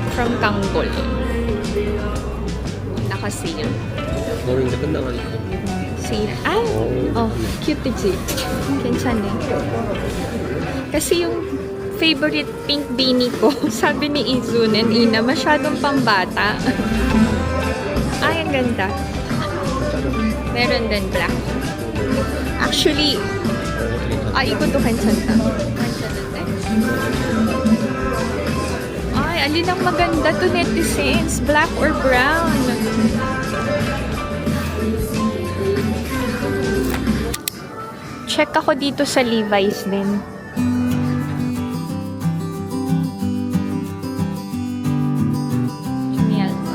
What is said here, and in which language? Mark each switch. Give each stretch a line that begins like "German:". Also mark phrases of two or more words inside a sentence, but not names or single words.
Filipino: ng tanggol. Naka-sale.
Korean: 너는 이제 끝나가니까. Sale. Ay! Oh, cute 지. 괜찮네.
Filipino: Kasi yung
English: favorite pink beanie
Filipino: ko, sabi ni Izun and Ina, masyadong pambata. Ay, ang ganda. Meron din black.
Korean: Actually, 이것도 괜찮다.
Filipino: Ay, alin ang maganda to netizens?
English: Black or brown?
Filipino: Check ako dito sa Levi's din. Genialta.